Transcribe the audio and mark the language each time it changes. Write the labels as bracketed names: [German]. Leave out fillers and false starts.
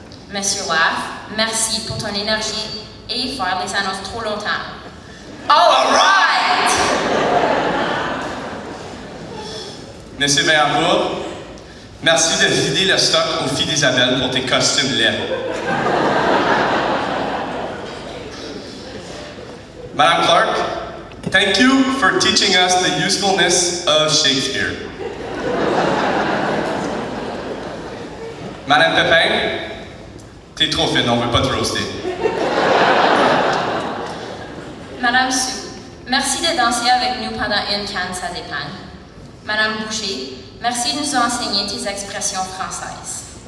[French] Monsieur Laff, merci pour ton énergie et faire les annonces trop longtemps. [English] All right! [French] Monsieur Vaillancourt, merci de vider le stock aux filles d'Isabelle pour tes costumes laids. [English] Madame Clark, thank you for teaching us the usefulness of Shakespeare. [French] Madame Pépin, t'es trop fine, on veut pas te roaster. Madame Sue, merci de danser avec nous pendant une canne, ça dépend. Madame Boucher, merci de nous enseigner tes expressions françaises.